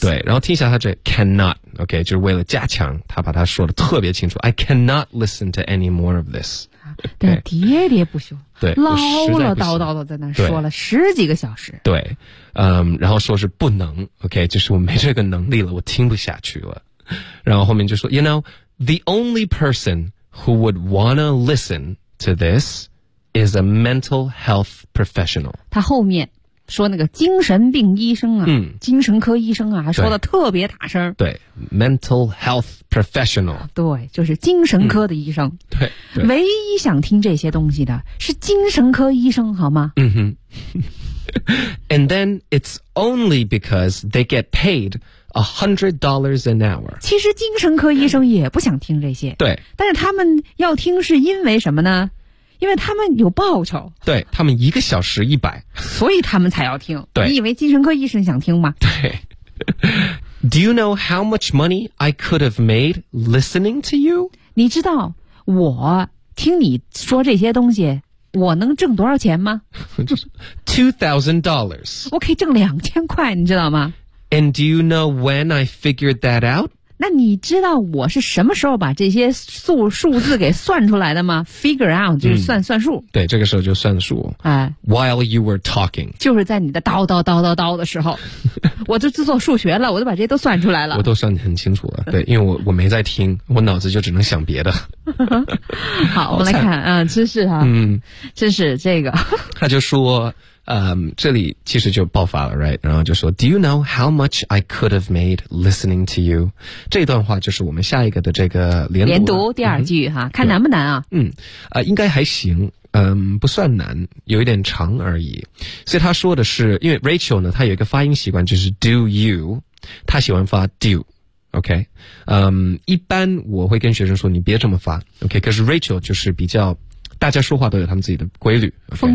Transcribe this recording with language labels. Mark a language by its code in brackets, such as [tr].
[zh] 对，然后听一下他这 cannot， OK， 就是为了加强，他把他说的特别清楚。 [en] I cannot listen to any more of this。 [zh] 啊，但喋喋不休，对，唠唠叨叨的在那说了十几个小时。对，嗯，然后说是不能 ，OK， 就是我没这个能力了，我听不下去了。然后后面就说 [en] ，You know, the only person who would wanna listen to this is a mental health professional。 [zh] 他后面说那个精神病医生啊，嗯，精神科医生啊，说的特别大声。 [en] 对 ，mental health professional。 [zh] 对，就是精神科的医生。嗯、对， 对，唯一想听这些东西的是精神科医生，好吗？嗯哼。 [en] And then it's only because they get paid $100 an hour. [zh] 其实精神科医生也不想听这些。对，但是他们要听是因为什么呢？因为他们有报酬，对，他们一个小时100，所以他们才要听。对，你以为精神科医生想听吗？对。 [en] Do you know how much money I could have made listening to you? [zh] 你知道我听你说这些东西我能挣多少钱吗？ [en] $2,000。 [zh] 我可以挣2000块，你知道吗？ [en] And do you know when I figured that out? [zh] 那你知道我是什么时候把这些 数字给算出来的吗？ Figure out 就是算、嗯、算数。对，这个时候就算数。哎， [en] While you were talking， [zh] 就是在你的叨叨叨叨叨的时候我就做数学了，我都把这些都算出来了。我都算得很清楚了。对，因为我没在听，我脑子就只能想别的。好，我们来看，嗯，真是啊，嗯，真是这个。他就说，这里其实就爆发了 ，right？然后就说 [en] ，Do you know how much I could have made listening to you？ [zh] 这段话就是我们下一个的这个连读，连读第二句、嗯、哈，看难不难啊？嗯，应该还行。嗯，不算难，有一点长而已。所以他说的是，因为 Rachel 呢，他有一个发音习惯，就是 do you， 他喜欢发 do， OK， 嗯，一般我会跟学生说，你别这么发， OK， 可是 Rachel 就是比较，大家说话都有他们自己的规律， okay?